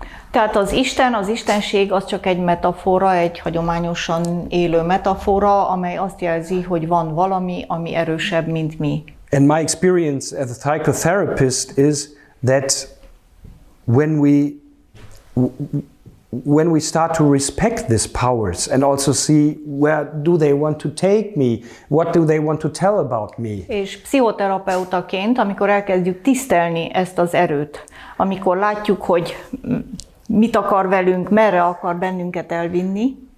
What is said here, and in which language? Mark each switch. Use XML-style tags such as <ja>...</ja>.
<hu>Tehát az istenség az csak egy metafora, egy hagyományosan élő metafora, amely azt jelzi, hogy van valami, ami erősebb, mint mi.</hu> <en>And my experience as a psychotherapist is that when we start to respect these powers and also see where do they want to take me, what do they want to tell about me.</en> <hu>És pszichoterapeutaként, amikor elkezdjük tisztelni ezt az erőt, amikor látjuk, hogy mit akar velünk, merre akar bennünket elvinni.</hu>